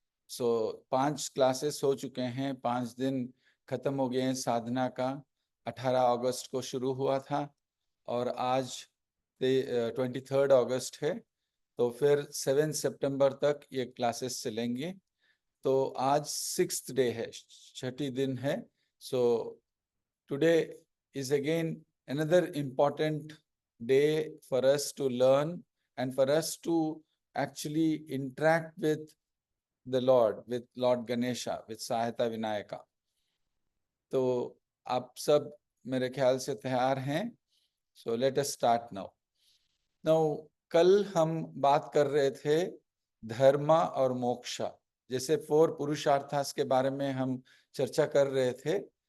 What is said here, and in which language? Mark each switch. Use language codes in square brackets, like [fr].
[hi] सो 5 classes हो चुके हैं, 5 दिन खत्म हो गए हैं साधना का। 18 अगस्त को शुरू हुआ था और आज 23 अगस्त है। तो फिर 7 सितंबर तक ये क्लासेस चलेंगे। तो आज 6th डे है, 6ठी दिन है। [en] So today is again another important day for us to learn and for us to actually interact with the Lord, with Lord Ganesha, with Sahayata Vinayaka. [hi] तो आप सब मेरे ख्याल से तैयार हैं। [en] So let us start now. [hi] कल हम बात कर रहे थे धर्म और मोक्षा, जैसे 4 पुरुषार्थास के बारे में हम चर्चा कर रहे थे।